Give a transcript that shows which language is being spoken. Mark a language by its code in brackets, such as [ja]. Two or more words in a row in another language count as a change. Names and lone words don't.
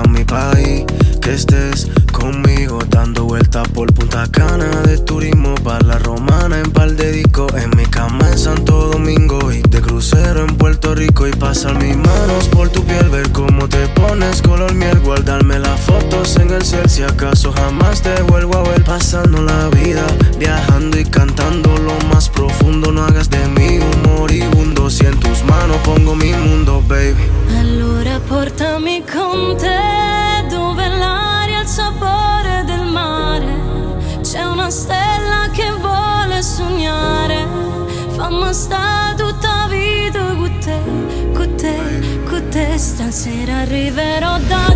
[es] país, que estés conmigo dando vueltas por Punta Cana de turismo pa' la romana en par de discos, en mi cama en Santo Domingo y de crucero en Puerto Rico y pasar mis manos por tu piel, ver cómo te pones color miel, guardarme las fotos en el cel si acaso jamás te vuelvo a ver, pasando la vida viajando y cantando lo más profundo, no hagas de mí un moribundo, si en tus manos pongo mi mundo, baby. [it] Allora portami con te dove l'aria ha il sapore del mare, c'è una stella che vuole sognare, fammi sta tutta vita con te, con te, con te, stasera arriverò da